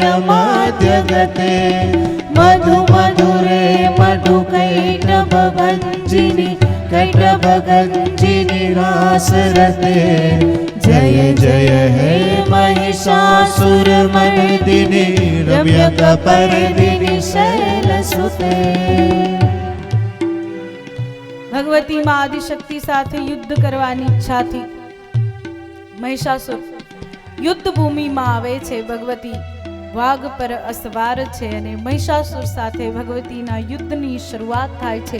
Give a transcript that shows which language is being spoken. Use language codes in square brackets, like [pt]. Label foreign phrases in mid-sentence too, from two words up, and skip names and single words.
[sa] मध्यगते मधु मधुरे मधु कैटभ भंजिनी कैटभ गंजिनी रासरते जय जय हे महिषासुर मर्दिनी रम्यकपर्दिनी शैलसुते। [gu] ભગવતી માં આદિશક્તિ સાથે યુદ્ધ કરવાની ઈચ્છાથી મહિષાસુર યુદ્ધ ભૂમિમાં આવે છે. ભગવતી વાઘ પર અસવાર છે અને મહિષાસુર સાથે ભગવતીના યુદ્ધની શરૂઆત થાય છે.